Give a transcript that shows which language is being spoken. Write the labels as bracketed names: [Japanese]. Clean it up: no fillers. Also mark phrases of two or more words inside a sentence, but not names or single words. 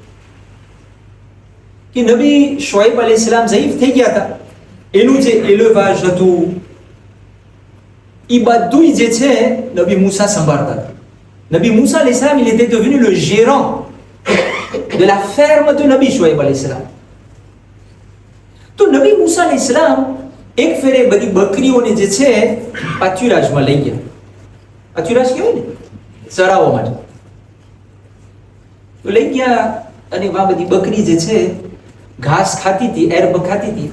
[Gujarati] કે નબી શુઐબ અલૈહિસ્સલામ ઝઈફ થઈ ગયા હતા એનું જે એલેવાજ હતું એ બધું જે છે નબી મૂસા સંભાળતા હતા નબી મૂસા [Arabic] عليه السلام [French] il était devenu le gérant de la ferme de [Gujarati] નબી શુઐબ [Arabic] عليه السلام [Gujarati] તો નબી મૂસા [Arabic] عليه السلام [Gujarati] એક ફેરે બધી બકરીઓને જે છે પાત્યુરાજમાં લઈ ગયા પાત્યુરાજ કહેવાય ને ચરાવવા માટે તો લઈ ગયા અને આ બધી બકરી જે છે ઘાસ ખાતી હતી, એરબ ખાતી હતી.